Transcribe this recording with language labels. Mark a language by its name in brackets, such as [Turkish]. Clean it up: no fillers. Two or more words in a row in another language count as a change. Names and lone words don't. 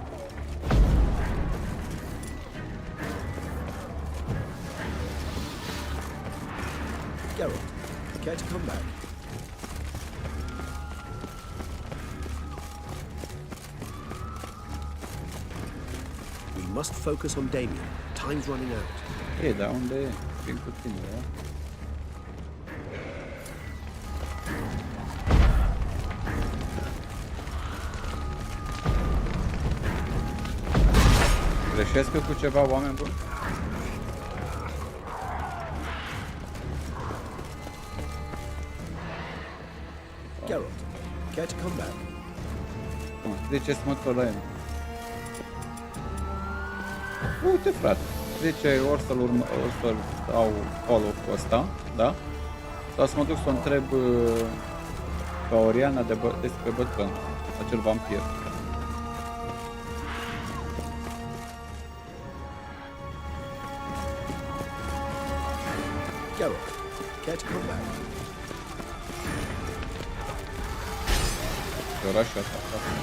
[English] Geralt, care to come back? We must focus on Damien. Time's running out. [Romanian] Ei, dar unde e? Vin cu tine, da? Greșesc eu cu ceva, oameni buni? [English] Geralt, care to come back? [Romanian] Bun, zice să mă tot la el. Uite, frate, zice ori să-l dau follow cu ăsta, da? Sau să mă duc să o întreb pe Oriana despre bătrân, acel vampir. [English] Geralt, care to come back? [Romanian] Orașul ăsta.